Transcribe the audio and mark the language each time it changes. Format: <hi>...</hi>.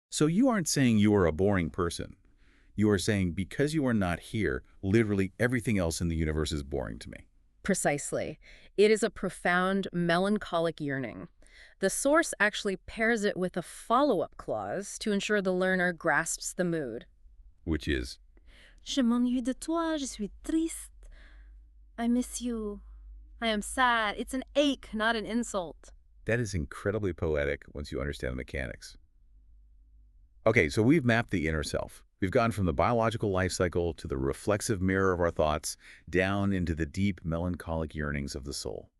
<en>So you aren't saying you are a boring person. You are saying because you are not here, literally everything else in the universe is boring to me. Precisely. It is a profound, melancholic yearning. The source actually pairs it with a follow-up clause to ensure the learner grasps the mood. Which is?</en> <fr>Je m'ennuie de toi, je suis triste.</fr> <en>I miss you. I am sad. It's an ache, not an insult. That is incredibly poetic once you understand the mechanics. Okay, so we've mapped the inner self. We've gone from the biological life cycle to the reflexive mirror of our thoughts, down into the deep, melancholic yearnings of the soul.</en>